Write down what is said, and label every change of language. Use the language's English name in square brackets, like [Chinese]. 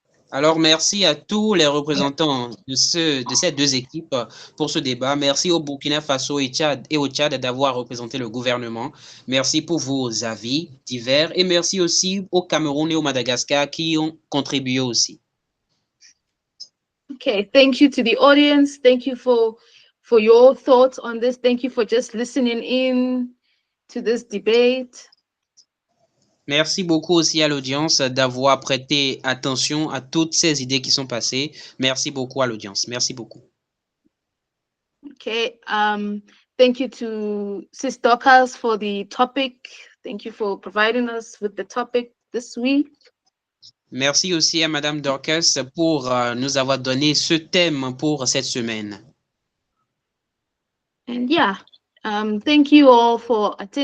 [French] Alors, merci à tous les représentants de ces deux équipes pour ce débat. Merci au Burkina Faso et au Tchad d'avoir représenté le gouvernement. Merci pour vos avis divers et merci aussi au Cameroun et au Madagascar qui ont contribué aussi. [English] Okay, thank you to the audience. Thank you for your thoughts on this. Thank you for just listening in to this debate. [French] Merci beaucoup aussi à l'audience d'avoir prêté attention à toutes ces idées qui sont passées. Merci beaucoup à l'audience. Merci beaucoup. [English] Okay, thank you to Sis Dorcas for the topic. Thank you for providing us with the topic this week. [French] Merci aussi à Madame Dorcas pour nous avoir donné ce thème pour cette semaine. [English] And yeah, thank you all for attending.